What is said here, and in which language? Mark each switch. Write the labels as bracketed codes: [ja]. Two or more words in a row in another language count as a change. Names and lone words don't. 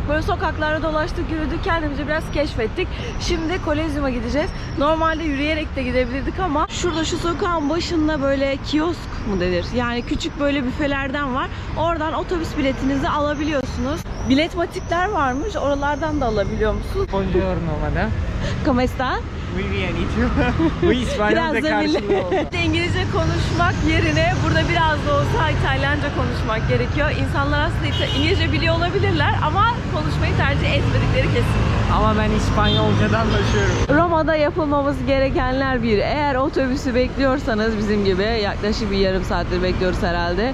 [tr] Böyle sokaklarda dolaştık, yürüdük, kendimizi biraz keşfettik. Şimdi Kolezyum'a gideceğiz. Normalde yürüyerek de gidebilirdik ama şurada şu sokağın başında böyle kiosk mu denir? Yani küçük böyle büfelerden var. Oradan otobüs biletinizi alabiliyorsunuz. Biletmatikler varmış. Oralardan da alabiliyor musunuz? [it] Buongiorno madam. [es] ¿Cómo está? Muy bien, ¿y tú? [tr] Bu İspanyolca Biraz da karşılığı oldu. İngilizce konuşmak yerine burada biraz da olsa İtalyanca konuşmak gerekiyor. İnsanlar aslında İngilizce biliyor olabilirler ama konuşmayı tercih etmedikleri kesin. Ama ben İspanyolcadan taşıyorum. Roma'da yapılmaması gerekenler bir. Eğer otobüsü bekliyorsanız bizim gibi yaklaşık bir yarım saattir bekliyoruz herhalde.